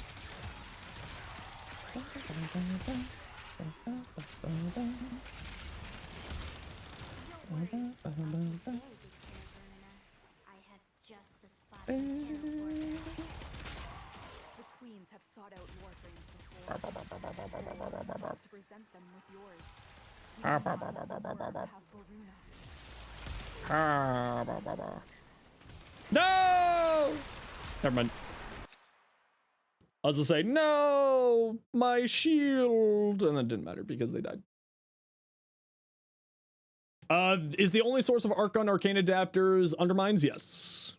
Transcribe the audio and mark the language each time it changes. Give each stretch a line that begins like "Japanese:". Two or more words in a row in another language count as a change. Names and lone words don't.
English: The queens have sought out Warframes before. To present them with yours. Ha, ba, ba, ba, ba, ba, ba, ba. Ha, ba, ba, ba. No! Never mind. I was gonna say, no, my shield, and that didn't matter because they died. Is the only source of Arc Gun Arcane adapters undermines? Yes.